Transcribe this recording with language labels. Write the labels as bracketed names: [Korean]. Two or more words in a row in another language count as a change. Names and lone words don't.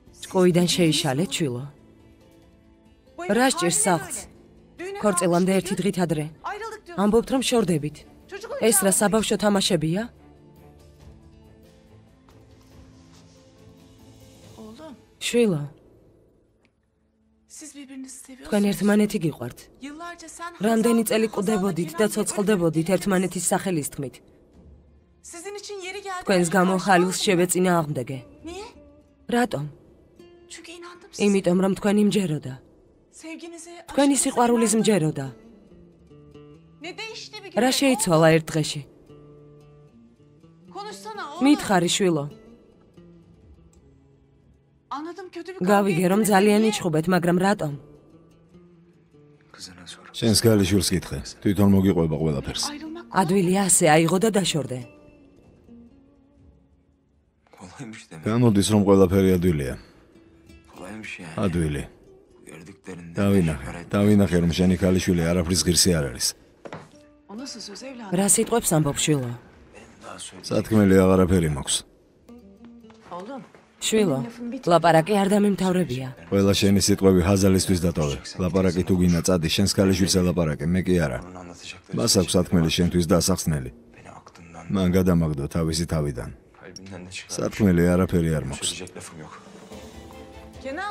[Georgian] ყოიდან შეიშალე, ჩვილო. რა სჭირს სახლს? ქორწილამდე ერთი დღით ადრე. ამბობთ, რომ შორდებით. ეს რა საბავშვო თამაშებია? [Turkish] Oğlum, [Georgian] შვილო, [Turkish] siz birbirinizi seviyorsunuz. [Georgian] თქვენ ერთმანეთი გიყვართ. [Turkish] Yıllarca sen [Georgian] რამდენი Hazal, წელი Hazal კვდებოდით Kenan და [Turkish] diye [Georgian] ცოცხლდებოდით ერთმანეთის სახელის თქმით. [Turkish] Sizin için yeri geldi. [Georgian] თქვენს გამო ხალილს შევეწინა აღმდეგე. [Turkish] Niye? [Georgian] რატომ? [Turkish] Çünkü inandım size. [Georgian] იმიტომ რომ თქვენ იმჯეროდა. [Turkish] Sevginize, [Georgian] თქვენი [Turkish] aşkınıza [Georgian] სიყვარულის [Turkish] inandım. [Georgian] მჯეროდა. [Turkish] Ne değişti bir [Georgian] რა [Turkish] günde? [Georgian] შეიცვალა ერთ დღეში? [Turkish] Konuşsana oğlum. [Georgian] მითხარი, შვილო. [Turkish] Anladım kötü bir kavga [Georgian] გავიგე რომ [Turkish] ettiniz. [Georgian] ძალიან [Turkish] Niye? [Georgian] იჭხობეთ, მაგრამ რატომ? [Turkish] Kızına sor. [Georgian] შენს ქალიშვილს კითხე. თვითონ მოგიყვება ყველაფერს. [Turkish] Ayrılmak [Georgian] ადვილი ასე აიღო და დაშორდე. [Turkish] Kolaymış demek. [Georgian] გამოდის რომ ყველაფერი ადვილია. [Turkish] Kolaymış yani. [Georgian] ადვილი. [Turkish] Gördüklerinden. [Georgian] დავინახე რომ შენი ქალიშვილი არაფრის ღირსი არ არის. [Turkish] o nasıl söz evladım? [Georgian] რა სიტყვებს ამბობ, შვილო? [Turkish] Daha söyle. [Georgian] სათქმელი აღარაფერი მაქვს. [Turkish] Oğlum. [Georgian] შვილო, ლაპარაკი არ დამიმთავრებია. ყველა შენი სიტყვები ჰაზალისთვის დატოვე. ლაპარაკი თუ გინდა წადი, შენს ქალიშვილს ელაპარაკე, მე კი არა. [Turkish] Onun anlatacakları [Georgian] მას აქვს სათქმელი შენთვის და ასახსნელი. [Turkish] beni aklından, [Georgian] მან გადამაგდო თავისი თავიდან. [Turkish] kalbimden de çıkar. [Georgian] სათქმელი არაფერი არ მაქვს. [Turkish] Söyleyecek lafım yok. Kenan.